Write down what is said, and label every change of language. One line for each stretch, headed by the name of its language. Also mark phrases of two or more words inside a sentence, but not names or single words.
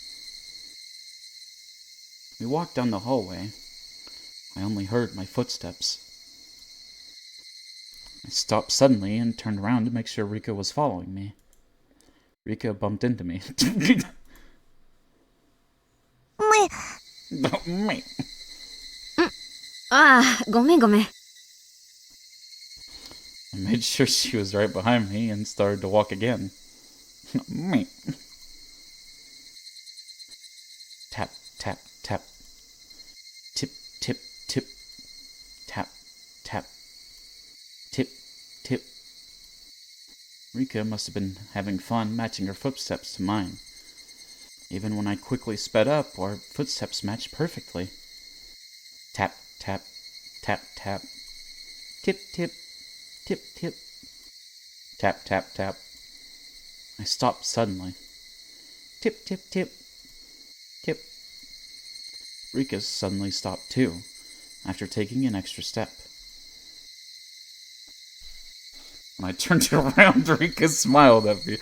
English: We walked down the hallway. I only heard my footsteps. I stopped suddenly and turned around to make sure Rika was following me. Rika bumped into me. Me.
Japanese: ああ、ごめん。
English: I made sure she was right behind me and started to walk again. Me. Tap, tap, tap. Tip, tip, tip. Tap, tap. Tip, tip. Rika must have been having fun matching her footsteps to mine. Even when I quickly sped up, our footsteps matched perfectly. Tap, tap, tap, tap. Tip, tip, tip, tip. Tap, tap, tap. I stopped suddenly. Tip, tip, tip. Tip. Rika suddenly stopped too, after taking an extra step. When I turned around, Rika smiled at me.